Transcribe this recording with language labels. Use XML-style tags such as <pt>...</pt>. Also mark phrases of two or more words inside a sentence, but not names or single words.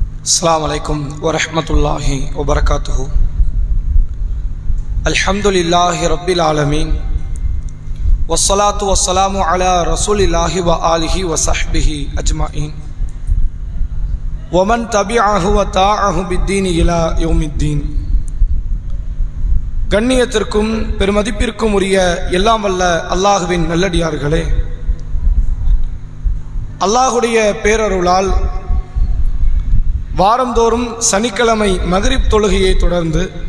<ar>السلام عليكم ورحمة الله وبركاته. الحمد لله رب العالمين والصلاة والسلام على رسول الله وآله وصحبه أجمعين ومن تبعه وتابعه بالدين إلى يوم الدين.</ar> <ta>கண்ணியத்திற்கும் பெருமதிப்பிற்கும் உரிய எல்லாம் வல்ல அல்லாஹுவின் நல்லடியார்களே, அல்லாஹுடைய பேரருளால் வாரந்தோறும் சனிக்கிழமை மக்ரிப் தொழுகையை தொடர்ந்து</ta>